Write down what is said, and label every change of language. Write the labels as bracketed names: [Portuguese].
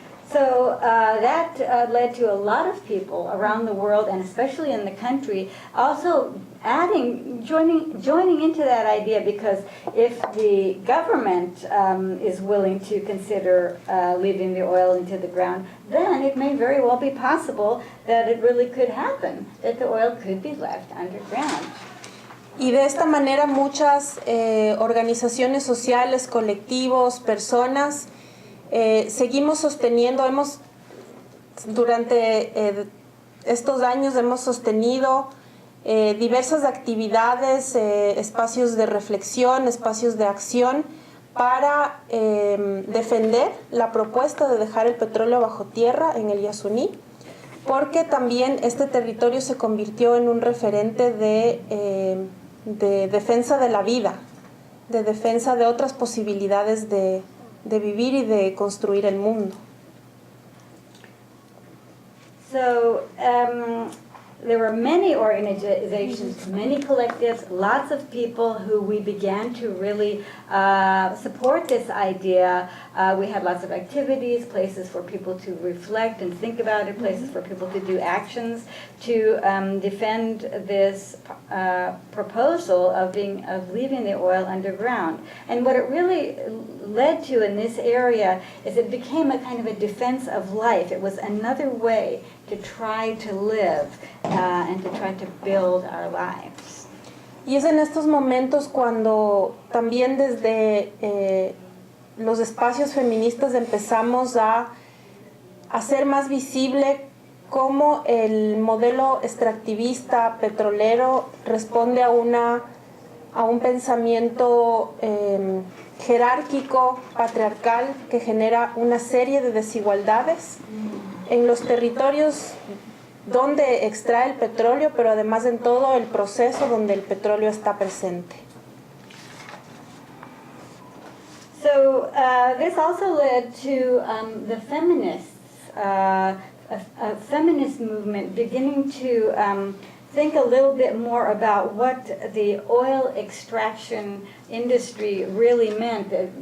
[English] So that led to a lot of people around the world, and especially in the country, also joining into that idea, because if the government is willing to consider leaving the oil into the ground, then it may very well be possible that it really could happen, that the oil could be left underground. [Spanish] Y de esta manera muchas organizaciones sociales, colectivos, personas, seguimos sosteniendo, durante estos años hemos sostenido diversas actividades, espacios de reflexión, espacios de acción para defender la propuesta de dejar el petróleo bajo tierra en el Yasuní, porque también este territorio se convirtió en un referente de defensa de la vida, de defensa de otras posibilidades de vivir y de construir el mundo. [English] So there were many organizations, many collectives, lots of people who we began to really support this idea. We had lots of activities, places for people to reflect and think about it, places for people to do actions to defend this proposal of leaving the oil underground. And what it really led to in this area is it became a kind of a defense of life. It was another way to try to live and to try to build our lives. [Spanish] Y es en estos momentos cuando también desde los espacios feministas empezamos a hacer más visible cómo el modelo extractivista petrolero responde a un pensamiento jerárquico, patriarcal, que genera una serie de desigualdades en los territorios donde extrae el petróleo, pero además en todo el proceso donde el petróleo está presente. [English] So this also led to the feminists, a feminist movement beginning to think a little bit more about what the oil extraction industry really meant.